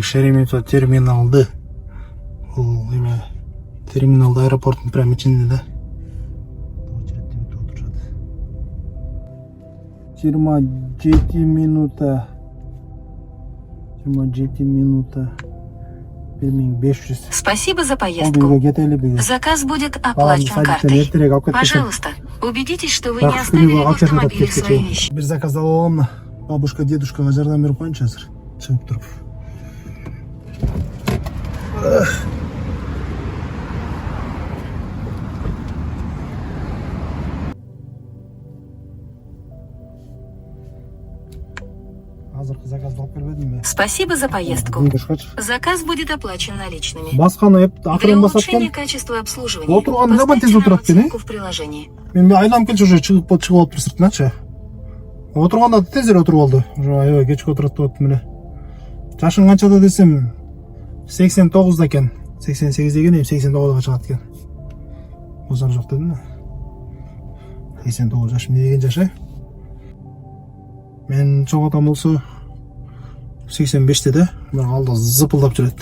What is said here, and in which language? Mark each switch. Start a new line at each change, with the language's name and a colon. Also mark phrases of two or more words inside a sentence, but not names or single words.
Kyrgyz: Шереметьево терминалды. Бул эме терминалды аэропорттун прям ичинде да. 27 минута. 1500.
Russian: Спасибо за
Kyrgyz: Үйгө
Russian: поездку.
Kyrgyz: кетели бүгүн.
Russian: Заказ будет оплачен картой.
Kyrgyz: Эртерээк алып кеткенсиң.
Russian: Пожалуйста, убедитесь, что вы Так, не оставили в
Kyrgyz: акчаны тапып
Russian: автомобиле
Kyrgyz: кеткенсиң.
Russian: свои вещи.
Kyrgyz: Бир заказ алып алам. Бабушка, дедушкага жардам берип коюнчу азыр. Чыгып туруп. Азыркы заказды алып келбедимби?
Russian: Спасибо за поездку.
Kyrgyz: Дедушкачы.
Russian: Заказ будет оплачен наличными.
Kyrgyz: Басканы
Russian: Для
Kyrgyz: акырын басат
Russian: улучшения
Kyrgyz: экен.
Russian: качества обслуживания
Kyrgyz: Отурган набан тез
Russian: поставьте нам
Kyrgyz: отурат экен,
Russian: оценку в приложении.
Kyrgyz: Мен айланып келчү уже чыгып алыптыр сыртыначы. Отурганда тезирээк отуруп алды. Уже аябай кечке отурат деп аттым эле. Жашың канчада десем 89да экен. 88 экен, 89га чыгат экен. Озар жок дедим да. 89 жаш эмне деген жаш, Мен чоң атам болсо 85те да, бирок алда зыпылдап жүрөт.